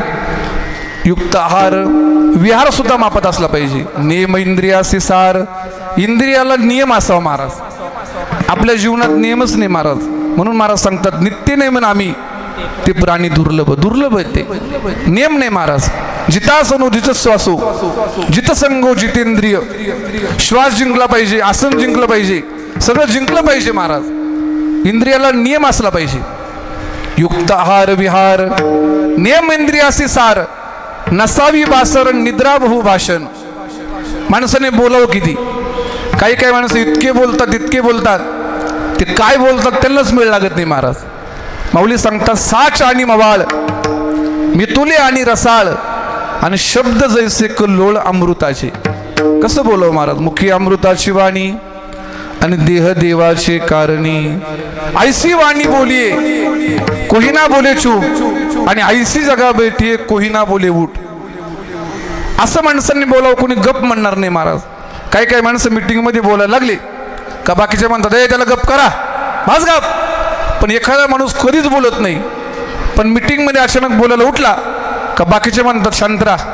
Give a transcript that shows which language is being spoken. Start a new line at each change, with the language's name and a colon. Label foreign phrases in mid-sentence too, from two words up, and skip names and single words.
Marathi: युक्त आहार विहार सुद्धा मापात असला पाहिजे. नियम इंद्रियासी सार. इंद्रियाला नियम असावा महाराज. आपल्या जीवनात नियमच नाही महाराज. म्हणून महाराज सांगतात नित्य नेमन आम्ही ते प्राणी दुर्लभ. दुर्लभ आहे ते. नियम नाही महाराज.
Sanskrit: जितासनो जित श्वासो जित संगो जितेंद्रिय.
Marathi: श्वास जिंकला पाहिजे, आसन जिंकलं पाहिजे, सगळं जिंकलं पाहिजे महाराज. इंद्रियाला नियम असला पाहिजे. युक्त आहार विहार. नियम इंद्रियासी सार. नसावी बासर निद्रा बहु भाषण. माणसाने बोलावं किती? काही काही माणसं इतके बोलतात ते काय बोलतात त्यांनाच मेळ लागत नाही महाराज. माऊली सांगतात साच आणि मवाळ, मितुले आणि रसाळ, आणि शब्द जैसे लोळ अमृताचे. कसं बोलावं महाराज? मुखी अमृताची वाणी आणि देह देवाचे कारणी.
Hindi: ऐसी वाणी बोलिये कोही ना बोले चूप, आणि ऐसी जगा बैठिये कोही ना बोले उठ.
Marathi: असं माणसांनी बोलावं, कोणी गप म्हणणार नाही महाराज. काही काही माणसं मीटिंगमध्ये बोलायला लागले का बाकीचे म्हणतात ए त्याला गप करा, माझ गप. पण एखादा माणूस कधीच बोलत नाही. पण मीटिंगमध्ये अचानक बोलायला उठला का बाकीचे म्हणतात शांत राहा.